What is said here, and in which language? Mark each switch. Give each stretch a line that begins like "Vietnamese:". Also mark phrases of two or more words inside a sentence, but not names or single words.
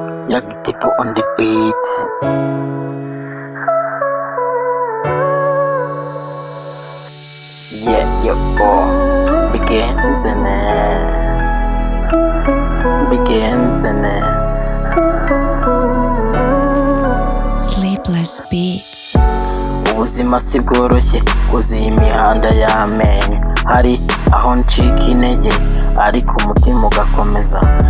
English: Young Tipo on the beat. Yeah, yeah, boy.
Kinyarwanda: Bigenze ne. Bigenze ne. Sleepless Beats. Ubuzima si bworoshye, bwuzuye imihanda y'amenyo. Hari aho ncika intege, ariko umutima ugakomeza.